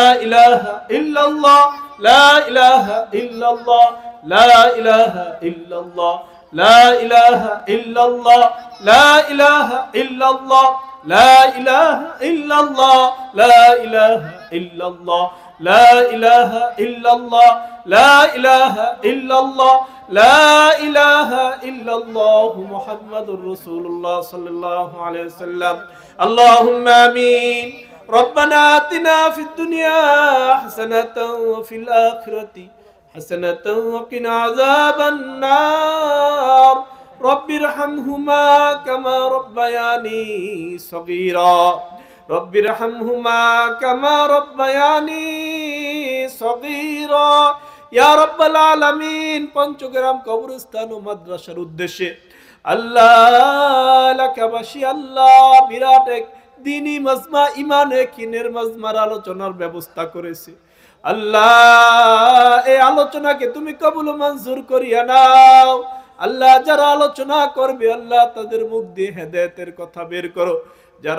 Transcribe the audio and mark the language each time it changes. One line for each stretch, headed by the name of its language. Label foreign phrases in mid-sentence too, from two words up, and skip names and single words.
Arabic: إله إلا الله، لا إله إلا الله، لا إله إلا الله، لا إله إلا الله، لا إله إلا الله، لا إله إلا الله، لا إله إلا الله، لا إله إلا الله، لا إله إلا الله، لا إله إلا الله، محمد رسول الله صلى الله عليه وسلم. اللهم آمين. ربنا آتنا في الدنيا حسنة وفي الآخرة حسنة وقنا عذاب النار رب ارحمهما كما ربياني صغيرا رب ارحمهما كما ربياني صغيرا يا رب العالمين
Bangla: পঞ্চগ্রাম কবরস্থান ও মাদ্রাসার উদ্দেশ্যে আল্লাহ এলাকাবাসী আল্লাহ বিরাট এক দিনী মাজমা ইমান কিনের মাজমার আলোচনার ব্যবস্থা করেছে আল্লাহ এই আলোচনাকে তুমি কবুল মঞ্জুর করিয়া নাও আল্লাহ যারা আলোচনা করবে আল্লাহ তাদের মুখ দিয়ে হেদায়েতের কথা বের করো যারা